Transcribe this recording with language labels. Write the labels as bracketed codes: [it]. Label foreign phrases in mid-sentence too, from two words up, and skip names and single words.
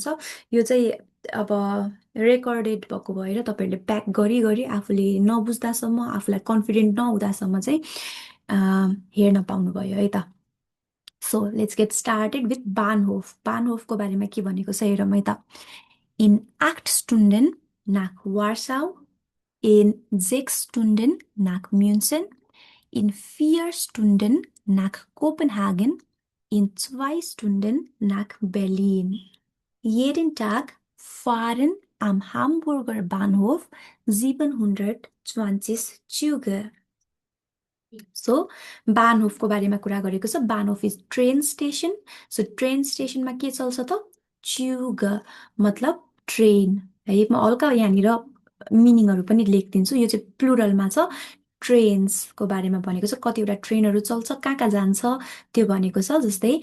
[ne] यो चाहिँ अब रेकर्डेड भएको भएर तपाईँहरूले प्याक गरी गरी आफूले नबुझ्दासम्म, आफूलाई कन्फिडेन्ट नहुँदासम्म चाहिँ हेर्न पाउनुभयो है त. [en] So let's get started with Bahnhof. [ne] बानहोफको बारेमा के भनेको छ हेरौँ है त. [de] In acht Stunden nach Warschau, in 6 Stunden nach München, in 4 Stunden nach Kopenhagen, in 2 Stunden nach Berlin. Jeden Tag fahren am Hamburger Bahnhof 720 Züge. [ne] सो बानहोफको बारेमा कुरा गरेको छ. [en] Bahnhof is train station. [ne] सो ट्रेन स्टेसनमा के चल्छ त? च्युग मतलब ट्रेन है. म हल्का यहाँनिर मिनिङहरू पनि लेखिदिन्छु. यो चाहिँ प्लुरलमा छ. ट्रेन्सको बारेमा भनेको छ. कतिवटा ट्रेनहरू चल्छ, कहाँ कहाँ जान्छ त्यो भनेको छ.